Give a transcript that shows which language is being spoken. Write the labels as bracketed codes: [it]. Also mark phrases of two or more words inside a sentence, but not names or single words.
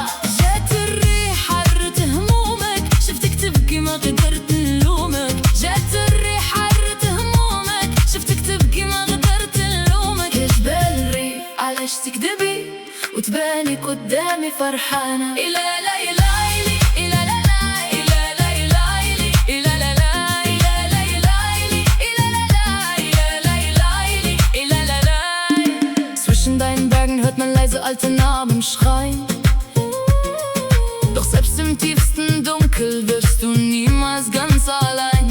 [ar] جات الريح عرت همومك، شفتك تبكي ما قدرت نلومك. جات الريح عرت همومك، شفتك تبكي ما قدرت نلومك. يا جبال الريف علاش تكذبي وتباني قدامي فرحانة؟ [de] إلى ليلى hört man leise alte Namen schreien. Doch selbst im tiefsten Dunkel wirst du niemals ganz allein.